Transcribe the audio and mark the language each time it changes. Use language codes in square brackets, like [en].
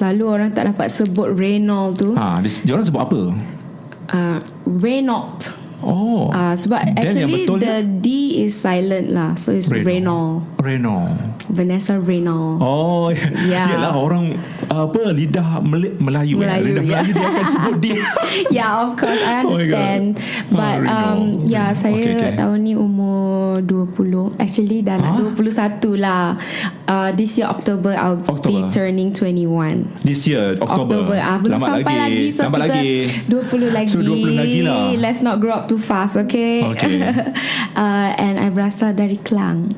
[ms] Selalu orang tak dapat sebut Reynolds tu. Dia orang sebut apa? Reynolds. Oh. Sebab [en] actually the D is silent lah, so it's Reynolds. Vanessa Reynolds. Oh, yeah. [ms] Yalah, orang lidah Melayu lidah Melayu dia akan sebut dia. [en] Yeah, of course I understand. But [ms] saya tahun ni umur 20. [en] Actually [ms] dah nak 21 lah. [en] This year October I'll be turning 21. This year October. [ms] Belum sampai lagi. So lambat kita lagi. 20 lagi. So 20 lagi lah. [en] Let's not grow up too fast, okay? And I [ms] berasal dari Klang.